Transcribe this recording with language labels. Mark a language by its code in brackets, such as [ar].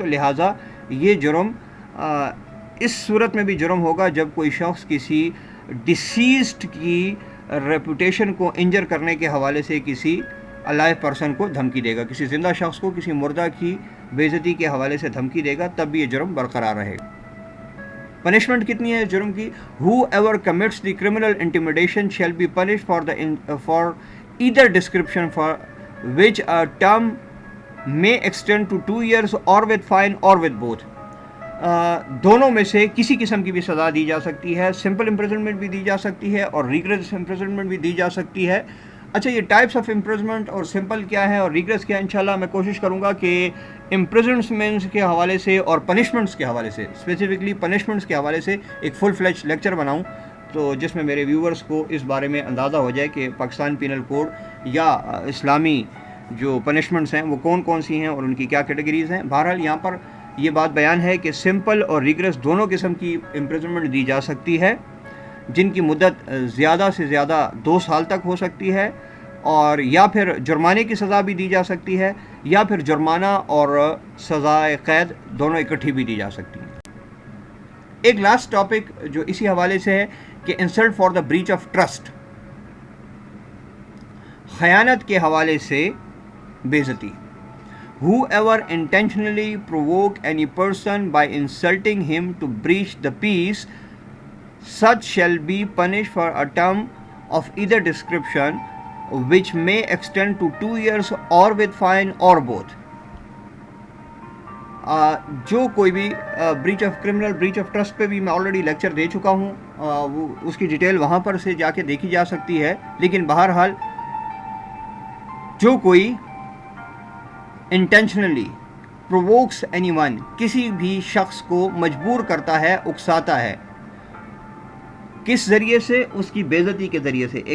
[ur] تو لہٰذا یہ جرم اس صورت میں بھی جرم ہوگا جب کوئی شخص کسی ڈیسیزڈ کی ریپوٹیشن کو انجر کرنے کے حوالے سے کسی الائیو پرسن کو دھمکی دے گا، کسی زندہ شخص کو کسی مردہ کی بے عزتی کے حوالے سے دھمکی دے گا، تب بھی یہ جرم برقرار رہے گا. پنشمنٹ کتنی ہے جرم کی؟ [en] whoever commits the criminal intimidation shall be punished for either description for which a term may extend to 2 years or with fine or with both. [ur] دونوں میں سے کسی قسم کی بھی سزا دی جا سکتی ہے، سمپل امپریزنمنٹ بھی دی جا سکتی ہے اور ریگریس امپریزنمنٹ بھی دی جا سکتی ہے. اچھا، یہ ٹائپس آف امپریزنمنٹ اور سمپل کیا ہے اور ریگریس کیا ہے، انشاءاللہ میں کوشش کروں گا کہ امپریزنمنٹس کے حوالے سے اور پنشمنٹس کے حوالے سے، اسپیسیفکلی پنشمنٹس کے حوالے سے ایک فل فلیج لیکچر بناؤں، تو جس میں میرے ویورز کو اس بارے میں اندازہ ہو جائے کہ پاکستان پینل کوڈ یا اسلامی جو پنشمنٹس ہیں وہ کون کون سی ہیں اور ان کی کیا کیٹیگریز ہیں. بہرحال یہاں پر یہ بات بیان ہے کہ سمپل اور ریگریس دونوں قسم کی امپریزنمنٹ دی جا سکتی ہے، جن کی مدت زیادہ سے زیادہ 2 سال تک ہو سکتی ہے، اور یا پھر جرمانے کی سزا بھی دی جا سکتی ہے، یا پھر جرمانہ اور سزائے قید دونوں اکٹھی بھی دی جا سکتی ہیں. ایک لاسٹ ٹاپک جو اسی حوالے سے ہے کہ insult for the breach of trust, خیانت کے حوالے سے بے عزتی. [en] Whoever intentionally provoke any person by insulting him to breach the peace such shall be punished for a term of either description which may extend to 2 years or with fine or both. [ur] جو کوئی بھی breach of criminal breach of trust پہ بھی میں already lecture دے چکا ہوں, وہ اس کی ڈیٹیل وہاں پر سے جا کے دیکھی جا سکتی ہے. لیکن بہرحال جو کوئی انٹینشنلی پرووکس اینی ون, کسی بھی شخص کو مجبور کرتا ہے, اکساتا ہے, کس ذریعے سے؟ اس کی بے عزتی کے ذریعے سے.